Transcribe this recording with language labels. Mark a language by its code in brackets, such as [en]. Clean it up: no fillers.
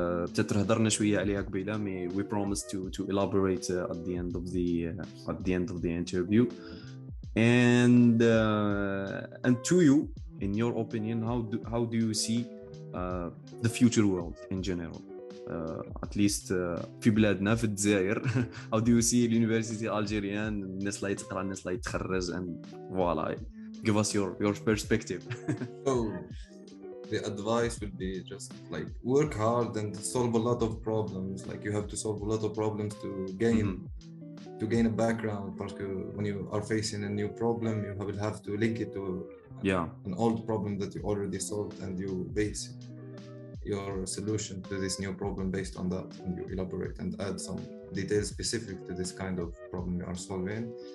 [ar] بتتر هضرنا شوية عليها قبيلة, [en] we promise to elaborate at the end of the interview. And to you, in your opinion, how do you see the future world in general? At least [ar] في بلادنا في الجزائر. [en] How do you see الuniversity Algerian, [ar] الناس اللي تقرا, الناس اللي تخرج, [en] and voilà, give us your perspective. So the advice would be just like work hard and solve a lot of problems. Like you have to solve a lot of problems to gain a background, because when you are facing a new problem, you will have to link it to an old problem that you already solved, and you base your solution to this new problem based on that, and you elaborate and add some details specific to this kind of problem you are solving.